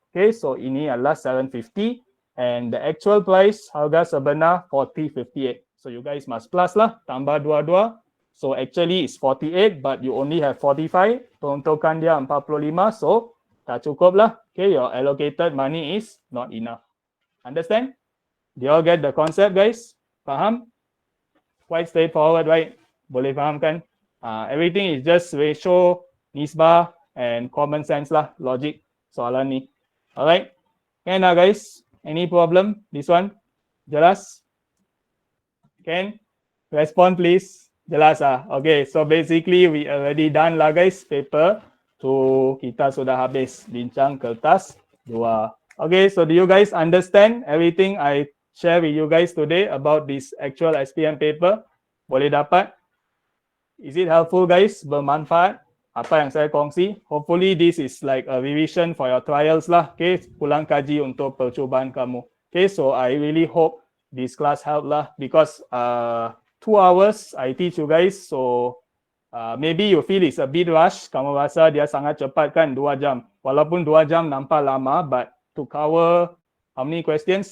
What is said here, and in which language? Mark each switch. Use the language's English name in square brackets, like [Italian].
[English] Okay, so [Malay] ini adalah [English] 750 and the actual price [Malay] harga sebenar [English] 40.58. So you guys must plus lah, [Malay] tambah dua-dua. [English] So actually it's 48 but you only have 45. [Malay] Peruntukan dia 45, so tak cukup lah. [English] Okay, your allocated money is not enough. Understand? Do you all get the concept guys? Faham? Quite straightforward, right? [Malay] Boleh faham kan? [English] Everything is just ratio, nisbah, and common sense lah, logic soalan ni. Alright? Can guys? Any problem? This one? Jelas? Can? Respond please. Jelas Okay, so basically we already done lah guys paper. [Malay] So kita sudah habis bincang kertas 2. [English] Okay, so do you guys understand everything I share with you guys today about this actual SPM paper? [Malay] Boleh dapat? [English] Is it helpful guys? Bermanfaat? [Malay] apa yang saya kongsi. [English] Hopefully this is like a revision for your trials lah. [Malay] Okay, pulang kaji untuk percubaan kamu. [English] Okay, so I really hope this class help lah because 2 hours I teach you guys. So maybe you feel it's a bit rush. [Malay] Kamu rasa dia sangat cepat kan 2 jam. Walaupun 2 jam nampak lama, [English] but to cover how many questions?